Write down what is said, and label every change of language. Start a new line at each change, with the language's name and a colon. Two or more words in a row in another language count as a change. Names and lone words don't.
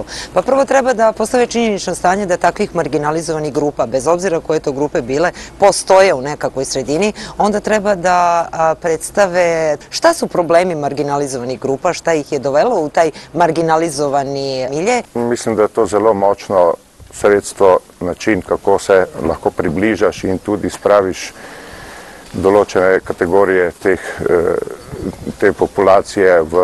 Serbian: Pa prvo treba da postave činjenično stanje da takvih marginalizovanih grupa, bez obzira koje to grupe bile, postoje u nekakvoj sredini, onda treba da predstave šta su problemi marginalizovanih grupa, šta ih je dovelo u taj marginalizovani milje.
Slovenian: Mislim, da je to zelo močno sredstvo, način, kako se lahko približaš in tudi spraviš določene kategorije te populacije